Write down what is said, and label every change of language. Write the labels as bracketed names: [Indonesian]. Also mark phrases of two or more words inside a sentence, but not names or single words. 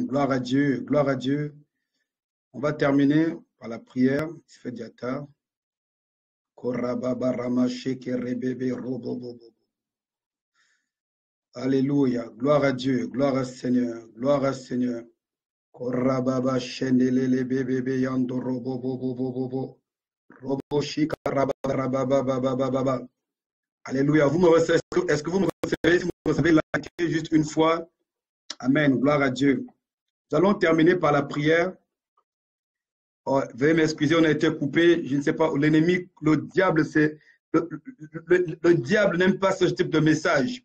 [French] Gloire à Dieu, gloire à Dieu. On va terminer par la prière. Il se fait déjà tard. Alléluia. Gloire à Dieu, gloire au Seigneur, gloire au Seigneur. Korababa shendelele bébé yando robo bobo bobo. Robo shika rababa. Alléluia. Vous me recevez? Est-ce que vous me recevez? Si vous me recevez, likez juste une fois. Amen. Gloire à Dieu. Nous allons terminer par la prière. Oh, veuillez m'excuser, on a été coupé. Je ne sais pas, l'ennemi, le diable, le diable n'aime pas ce type de message.